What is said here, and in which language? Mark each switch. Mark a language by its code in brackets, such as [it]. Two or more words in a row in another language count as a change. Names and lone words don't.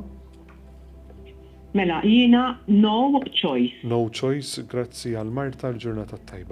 [mt] Mela, jiena [en] no choice. No choice, [mt] grazzi għal Marta l-ġurnata tajba.